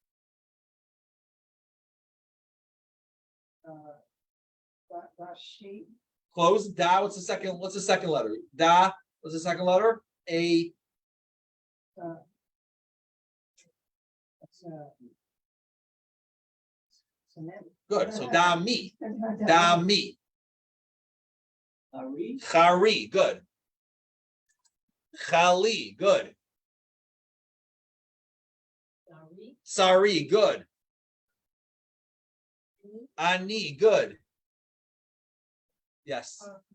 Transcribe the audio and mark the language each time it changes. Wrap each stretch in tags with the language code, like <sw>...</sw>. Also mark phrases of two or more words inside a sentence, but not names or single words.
<en>Close. Da. What's the second letter? Da. What's the second letter? A. Good. So</en> <he>da mi. Da mi.</he> <en>Ari. Chari. Good. Chali. Good. Sari. Good. Ani. Good. Yes.</en>